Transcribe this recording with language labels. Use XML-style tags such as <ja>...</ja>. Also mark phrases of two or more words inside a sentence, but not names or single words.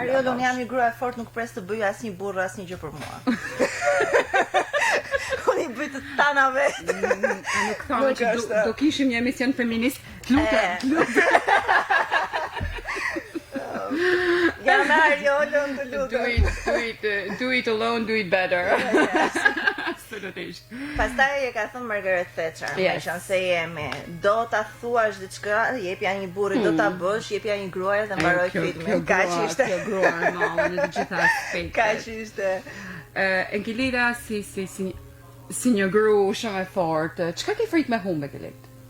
<sq>Ariol, unë jam një grua e fortë, nuk pres të bëj asnjë burr asnjë gjë për mua. Unë I bëj të tana vetë. Nuk thamë që do kishim një emision feminist. Lutem. Jam Ariolën të lutem.</sq> <en>Do it alone, do it better.</en> <sq>Absolutisht. Pastaj e ka thënë Margaret Thatcher,</sq> <en>Yes.</en> <sq>më se jemi, do ta thuash diçka, jepja një burri, do ta bësh, jepja një gruaje dhe mbaroj filmin. Kaq ishte. Kjo grua në të gjitha aspektet. Kaq ishte. Enkelida si një gru shumë e fortë, çka ke frikë me humbe Kelet?</sq>